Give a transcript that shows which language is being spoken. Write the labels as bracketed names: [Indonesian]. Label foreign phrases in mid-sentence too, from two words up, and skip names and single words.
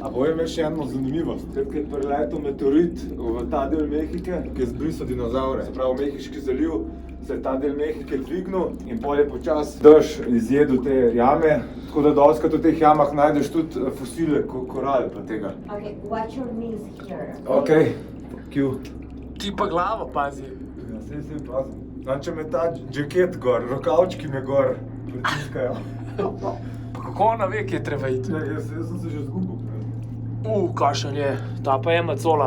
[Slovenian] A bojem še eno zanimivost. Takrat je preletel meteorit v ta del Mehike, ki je zbrisal dinozaure. Se pravi, Mehiški zaliv se je ta del Mehike dvignil in pol je počas dež izjedel te jame. Tako da dostikrat v teh jamah najdeš tudi fosile koral pa tega. [English] Okay, watch your knees here. [Slovenian] Okej, Q. Ti pa glavo pazi. Ja, sej pazim. Znam, če me ta džaket gor, rokavčki me gor pritiskajo. Pa kako ona ve, kje je treba iti? Ja, jaz sem se že zgubil. Kakšen je, ta pa je macola.